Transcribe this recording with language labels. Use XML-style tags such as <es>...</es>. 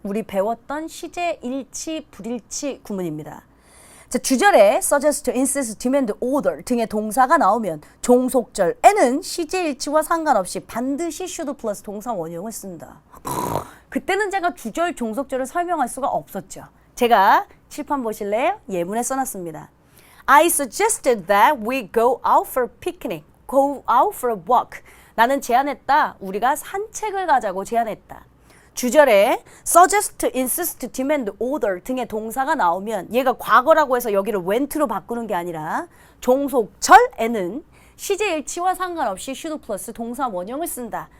<ko>우리 배웠던 시제, 일치, 불일치 구문입니다. 자, 주절에 suggest, insist, demand, order 등의 동사가 나오면 종속절에는 시제 일치와 상관없이 반드시 should 플러스 동사 원형을 쓴다. 그때는 제가 주절, 종속절을 설명할 수가 없었죠. 제가 칠판 보실래요? 예문에 써놨습니다.</ko> <en>I suggested that we go out for picnic, go out for a walk.</en> <ko>나는 제안했다. 우리가 산책을 가자고 제안했다. 주절에 suggest, insist, demand, order 등의 동사가 나오면 얘가 과거라고 해서 여기를 went로 바꾸는 게 아니라 종속절에는 시제 일치와 상관없이 should 플러스 동사 원형을 쓴다.</ko>